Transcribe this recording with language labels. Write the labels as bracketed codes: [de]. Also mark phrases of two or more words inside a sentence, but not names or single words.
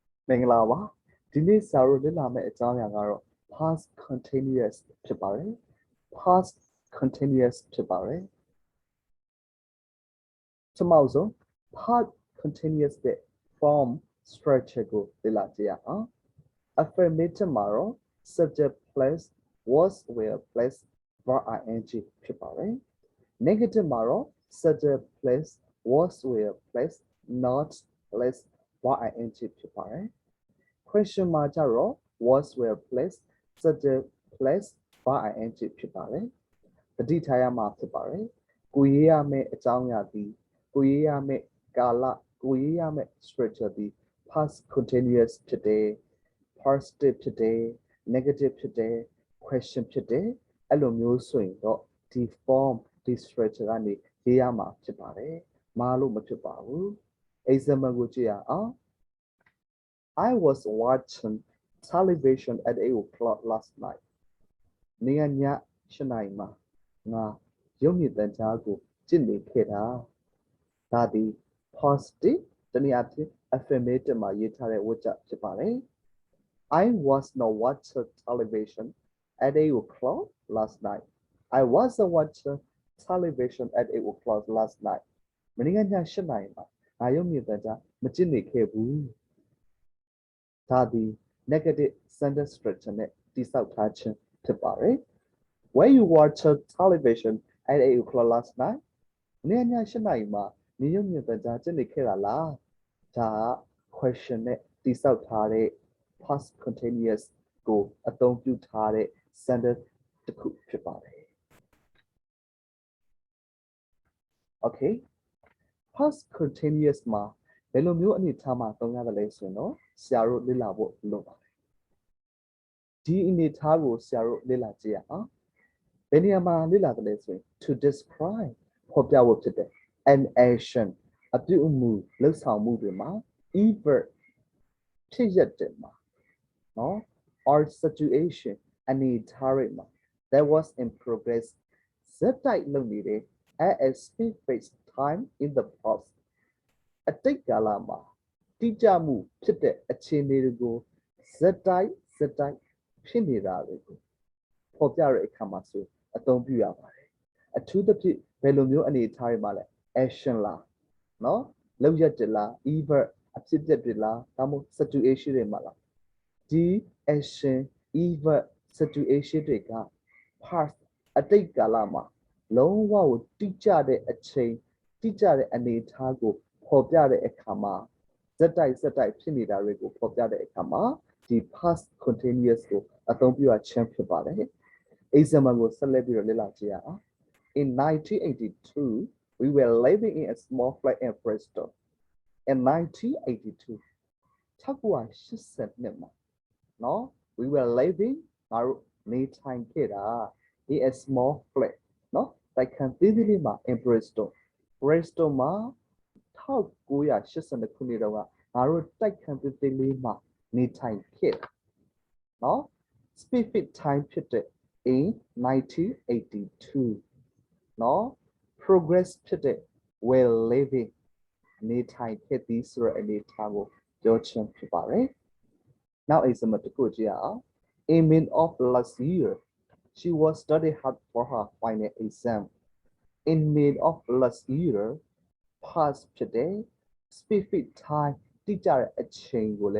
[my] မင်္ဂလာပါဒီနေ့ဆရာတို့လေ့လာမယ့်အကြောင်းအရာကတော့ [en] past continuous [my] ဖြစ်ပါတယ် [en] past continuous [my] ဖြစ်ပါတယ် ပထမဆုံး [en] past continuous [my] တဲ့ [en] form structure [my] ကိုလေ့လာကြည့်ရအောင် affirmative မှာတော့ [en] subject plus was were plus verb ing [my] ဖြစ်ပါတယ် negative မှာတော့ [en] subject plus was were plus not plus verb ing [my] ဖြစ်ပါတယ် question မှာကြတော့ [en] was were plus subject plus verb ing [my] ဖြစ်ပါတယ်တတိထားရမှာဖြစ်ပါတယ်ကိုရေးရမယ့်အကြောင်းအရာဒီကိုရေးရမယ့်ကာလကိုရေးရမယ့် structure ဒီ [en] past continuous [my] ဖြစ်တယ် positive ဖြစ်တယ် negative ဖြစ်တယ် question ဖြစ်တယ်အဲ့လိုမျိုးဆို ရင်တော့ဒီ form ဒီ structure ကနေရေးရမှာဖြစ်ပါတယ်မာလို့မဖြစ်ပါဘူး example ကိုကြည့်ရအောင် [en] I was watching television at 8 o'clock last night [my] နေ့ည7 နာရီမှာငါရု ပ်မြင်သံကြားကိုကြည့်နေခဲ့တာဒါဒီ positive တနည်းအားဖြင့် affirmative မှာရေးထားတဲ့ဝတ်ကြဖြစ်ပါတယ် [en] I was not watching television at 8 o'clock last night I wasn't watching television at 8 o'clock last night [my] မနေ့ည7 နာရီမှာငါ ရုပ်မြင်သံကြားမကြည့်နေခဲ့ဘူးဒါဒီ [en] negative sentence structure [my] နဲ့တိစောက်ထားခြင်းဖြစ်ပါတယ် [en] When you watch television at 8 o'clock last night [my] နေ့ည7 နာရီမှာနေရုပ်မြင်သံကြားကြည့်နေခဲ့တာလားဒါ question နဲ့တိစောက်ထားတဲ့ [en] past continuous [my] ကိုအသုံးပြုထားတဲ့ sentence တစ်ခုဖြစ်ပါတယ် Okay [en] past continuous [my] မှာဘယ်လိုမျိုးအနေထားမှာသုံးရတယ်လဲဆိုရင်တော့ဆရာတို့လေ့လာဖို့လိုပါတယ်ဒီအနေထားကိုဆရာတို့လေ့လာကြည့်ရအောင်ဘယ်နေရာမှာလေ့လာတယ်လဲဆိုရင် [en] to describe [my] ဖော်ပြဖို့ဖြစ်တယ် [en] an action [my] အပြုအမူလုပ် ဆောင်မှုတွေမှာ event ဖြစ်ရတဲ့မှာနော် [en] or situation [my] အနေထားတွေမှာ [en] that was in progress [my] ဇက်တိုက်လုပ်နေတဲ့ [en] at a specific time in the past [my] အတိတ်ကာလမှာတိကျမှု ဖြစ်တဲ့အခြေအနေတွေကိုဇက်တိုက်ဖြစ်နေတာတွေကိုဖော်ပြတဲ့အခါမှာဆိုအသုံးပြုရပါတယ်အထူးသဖြင့်ဘယ်လိုမျိုးအနေအထားတွေ မှာလဲ action လားနော်လုပ်ရက်တလား event အဖြစ်အပျက်တွေလားဒါမှမဟုတ် situation တွေမှာလားဒီ [en] action event situation [my] တွေက past အတိတ်ကာလမှာလုံးဝကိုတိကျတဲ့အချိန်တိကျတဲ့အနေအထားကိုဖော်ပြတဲ့အခါမှာဇက်တိုက်ဖြစ်နေတာတွေကိုဖော်ပြတဲ့အခါမှာဒီ [en] past continuous [my] ကိုအသုံးပြုရခြင်းဖြစ်ပါတယ် example ကိုဆက်လက်ပြီးတော့လေ့လာကြည့်ရအောင် [en] In 1982 we were living in a small flat in Bristol in 1982 [my] 1982 မှာနော် [en] we were living [my] ငါတို့နေထိုင်ခဲ့တာ [en] in a small flat [my] နော်တိုက်ခန်းသေးသေးလေးမှာ [en] in Bristol [my] မှာ1982ခုနှစ်တုန်းကငါတို့တိုက်ခန်းသေးသေးလေးမှာနေထိုင်ခဲ့တာနော် [en] specific time [my] ဖြစ် တဲ့ [en] in 1982 [my] နော် progress ဖြစ်တဲ့ [en] were living [my] နေထိုင်ခဲ့သည်ဆိုတဲ့အနေအထားကိုပြောခြင်းဖြစ်ပါတယ် [en] now example [my] တစ်ခုကြည့်ရအောင် in May of last [en] year she was studying hard for her final exam in May of last year past [my] ဖြစ်တဲ့ [en] specific time [my] တိကျတဲ့အချိန်ကိုလည်း